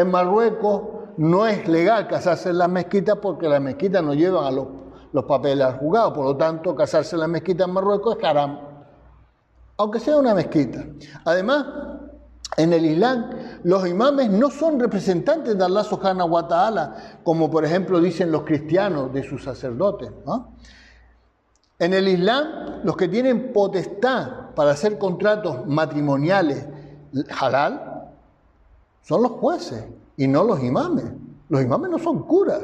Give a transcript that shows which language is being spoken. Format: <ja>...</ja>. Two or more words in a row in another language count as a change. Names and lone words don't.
<es>En Marruecos, no es legal casarse en las mezquitas porque las mezquitas no llevan a los papeles al juzgado, por lo tanto casarse en las mezquitas en Marruecos es haram, aunque sea una mezquita. Además, en el Islam, los imames no son representantes de</es> <ar>الله سبحانه و تعالى,</ar> <es>como por ejemplo dicen los cristianos de sus sacerdotes, ¿no? En el Islam, los que tienen potestad para hacer contratos matrimoniales halal son los jueces y no los imames. Los imames no son curas.</es>